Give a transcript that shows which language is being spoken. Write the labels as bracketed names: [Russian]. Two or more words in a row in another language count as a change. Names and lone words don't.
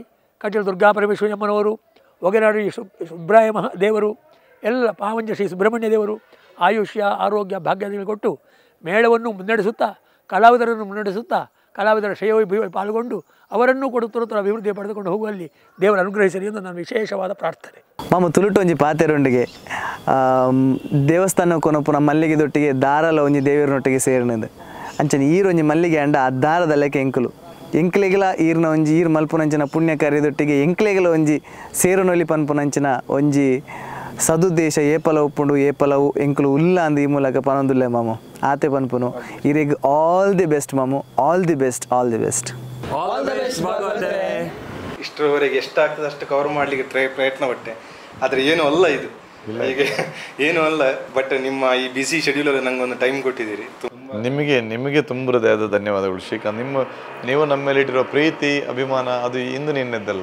[Kannada] ಕಟೀಲು ದುರ್ಗಾ ಪರಮೇಶ್ವರಮ್ಮನವರು, ಒಗೆನಾಡು ಸುಬ್ರಾಯ ದೇವರು, ಎಲ್ಲ ಪಾವಂಜ ಶ್ರೀ ಸುಬ್ರಹ್ಮಣ್ಯ ದೇವರು ಆಯುಷ್ಯ, ಆರೋಗ್ಯ, ಭಾಗ್ಯಗಳು ಕೊಟ್ಟು ಮೇಳವನ್ನು ಮುನ್ನಡೆಸುತ್ತಾ, ಕಲಾವಿದರನ್ನು ಮುನ್ನಡೆಸುತ್ತಾ, ಕಲಾವಿದರ ಶ್ರೇಯೋಭಿವೃದ್ಧಿ ಪಾಲ್ಗೊಂಡು ಅವರನ್ನು ಕೊಡುತ್ತಿರುತ್ತರ ಅಭಿವೃದ್ಧಿ ಪಡೆದುಕೊಂಡು ಹೋಗುವಲ್ಲಿ ದೇವರು ಅನುಗ್ರಹಿಸಲಿ ಎಂದು ನನ್ನ ವಿಶೇಷವಾದ ಪ್ರಾರ್ಥನೆ. [Tulu] ಮಾಮ ತುಳುಟೊಂಜಿ ಪಾತೆರೊಂಡಿಗೆ ದೇವಸ್ಥಾನ ಕೊನಪುನ ಮಲ್ಲಿಗೆ ದೊಟ್ಟಿಗೆ ದಾರಲ ಒಂಜಿ ದೇವರನೊಟ್ಟಿಗೆ ಸೇರಿನದು ಅಂಚನೆ ಈರೊಂಜಿ ಮಲ್ಲಿಗೆ ಅಂಡ ಆ ದಾರದಲ್ಲಕ್ಕೆ ಎಂಕ್ಲೆಗೆಲ ಈರ್ನ ಒಂಜಿ ಈರು ಮಲ್ಪುನಂಚಿನ ಪುಣ್ಯ ಕಾರ್ಯದೊಟ್ಟಿಗೆ ಎಂಕ್ಲೆಗೆಲ ಒಂಜಿ ಸೇರುನೊಲಿ ಪನ್ಪುನಂಚಿನ ಒಂಜಿ ಸದುದ್ದೇಶ ಏಪಲ ಉಪ್ಪುಂಡು ಏಪಲವು ಎಂಕ್ಲು ಉಲ್ಲ ಅಂದು ಈ ಮೂಲಕ ಪನೊಂದುಲ್ಲೆ ಮಾಮು ಆತೆ ಪನ್ಪುನು ಇರಿಗೆ [English] all the best [Tulu] ಮಾಮು, [English] all the best, all the best. [Kannada] ಇಷ್ಟರವರೆಗೆ ಎಷ್ಟಾಗ್ತದೆ ಅಷ್ಟು ಕವರ್ ಮಾಡಲಿಕ್ಕೆ ಪ್ರಯತ್ನ ಪಟ್ಟೆ, ಆದರೆ ಏನೂ ಅಲ್ಲ ಇದು, ಹೀಗೆ ಏನೂ ಅಲ್ಲ. ಬಟ್ ನಿಮ್ಮ ಈ [English] busy scheduleಲ್ಲಿ [Kannada] ನಂಗೆ ಒಂದು ಟೈಮ್ ಕೊಟ್ಟಿದ್ದೀರಿ. ನಿಮಗೆ ತುಂಬ ಹೃದಯದ ಧನ್ಯವಾದಗಳು ಶ್ರೀಕಾಂತ್. ನೀವು ನಮ್ಮ ಮೇಲೆ ಇಟ್ಟಿರೋ ಪ್ರೀತಿ ಅಭಿಮಾನ ಅದು ಇಂದು ನಿನ್ನೆದ್ದಲ್ಲ.